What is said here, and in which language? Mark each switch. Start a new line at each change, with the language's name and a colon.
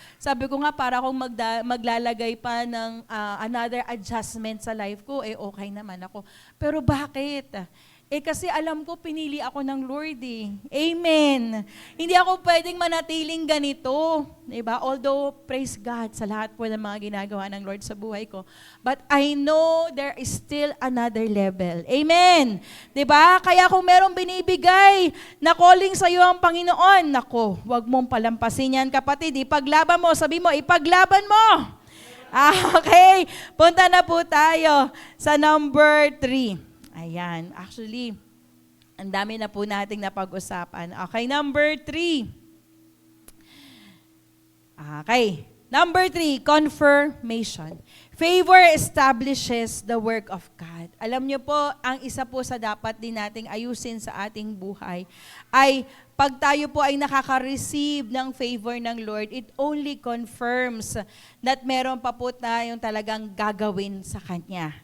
Filipino: Sabi ko nga, para akong maglalagay pa ng
English: another adjustment
Filipino: sa life ko, okay naman ako. Pero bakit? Kasi alam ko, pinili ako ng Lord eh. Amen. Hindi ako pwedeng manatiling ganito. Diba?
English: Although, praise God
Filipino: sa lahat po ng mga ginagawa ng Lord sa buhay ko.
English: But I know there is still another level.
Filipino: Amen. Diba? Kaya kung merong binibigay na calling sa iyo ang Panginoon, nako, wag mong palampasin yan, kapatid. Ipaglaban mo. Sabi mo, ipaglaban mo. Okay. Punta na po tayo sa number 3. Ayan. Actually, ang dami na po nating napag-usapan. Okay, number 3. Okay. Number 3, confirmation.
English: Favor establishes the work of God.
Filipino: Alam niyo po, ang isa po sa dapat din nating ayusin sa ating buhay ay pag tayo po ay nakaka-receive ng favor ng Lord,
English: it only confirms that
Filipino: meron pa po tayong talagang gagawin sa Kanya.